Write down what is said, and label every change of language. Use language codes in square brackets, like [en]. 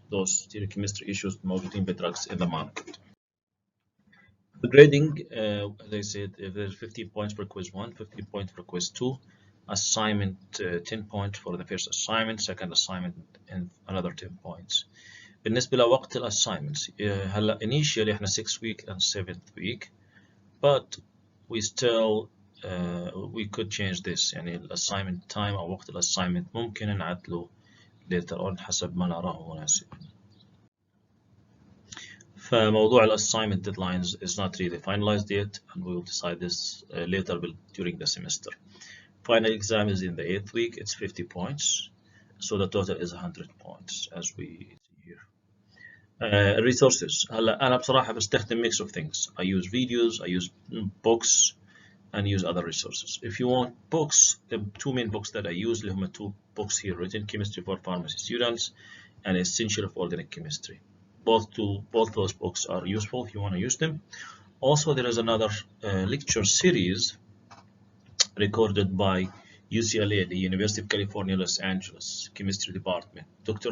[en] Those stereochemistry issues [ar] موجودين بال [en] drugs in the market. The grading, as I said, there's 15 points for quiz 1, 15 points for quiz 2, assignment 10 points for the first assignment, second assignment and another 10 points. [ar] بالنسبة لوقت [en] assignments [ar] هلا [en] initially [ar] احنا [en] 6th week and 7th week, but we still we could change this. [ar] يعني [en] assignment time [ar] أو وقت assignment ممكن نعدله [en] later on [ar] حسب ما نراه مناسب. فموضوع [en] assignment deadlines is not really finalized yet, and we will decide this later during the semester. Final exam is in the 8th week. It's 50 points, so the total is 100 points as we see here. Resources. [ar] هلا أنا بصراحة بستخدم [en] mix of things. I use videos, I use books, and use other resources. If you want books, the two main books that I use [ar] اللي هم [en] two books here written: Chemistry for Pharmacy Students and Essential of Organic Chemistry. Both those books are useful if you want to use them. Also, there is another lecture series recorded by UCLA, the University of California, Los Angeles Chemistry Department. Dr.